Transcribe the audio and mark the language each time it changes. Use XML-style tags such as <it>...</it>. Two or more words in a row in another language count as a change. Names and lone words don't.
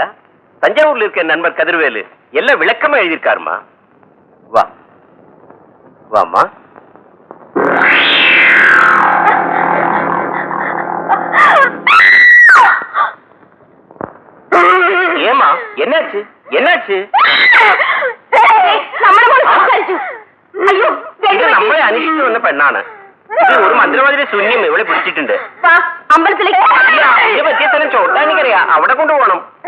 <ta>தஞ்சாவூர்ல இருக்க நண்பர் கதிர்வேலு எல்லாம் விளக்கமா எழுதியிருக்காருமா. வா வாமா. ஏமா, என்னாச்சு? என்னாச்சு?</ta> <ml>നമ്മളെ അന്വേഷിച്ചു വന്ന പെണ്ണാണ്. ഇത് ഒരു മന്ത്രവാദിയുടെ ശൂന്യം ഇവിടെ പിടിച്ചിട്ടുണ്ട്. അമ്പലത്തിലേക്ക് ഇത് പറ്റിയ സ്ഥലം ചോട്ടാനിക്കറിയാ, അവിടെ കൊണ്ടുപോകണം.</ml>